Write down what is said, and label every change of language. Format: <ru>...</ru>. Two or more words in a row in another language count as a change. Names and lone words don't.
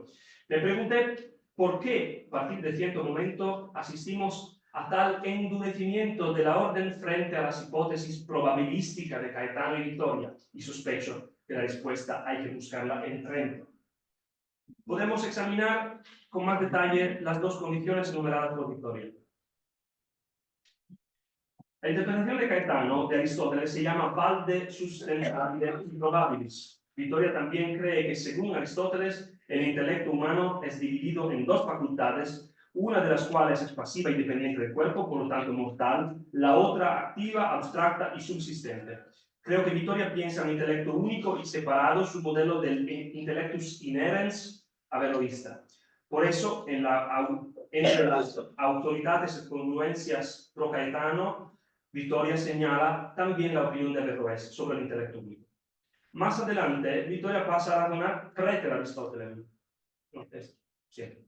<es>Me pregunté por qué, a partir de cierto momento, asistimos a tal endurecimiento de la orden frente a las hipótesis probabilísticas de Caetano y Vittoria, y sospecho que la respuesta hay que buscarla en Trento. Podemos examinar con más detalle las dos condiciones enumeradas por Vittoria. La interpretación de Caetano de Aristóteles se llama</es> <la>valde sustentabile improbabilis.</la> <es>Vittoria también cree que, según Aristóteles, el intelecto humano es dividido en dos facultades, una de las cuales es pasiva y dependiente del cuerpo, por lo tanto mortal, la otra activa, abstracta y subsistente. Creo que Vittoria piensa en un intelecto único y separado, su modelo del</es> <la>intellectus inerens</la> <es>averroísta. Por eso, entre las autoridades y congruencias pro Caetano, Vittoria señala también la opinión de Averroes sobre el intelecto único. Más adelante, Vittoria pasa a razonar praeter Aristóteles. Sí.</es>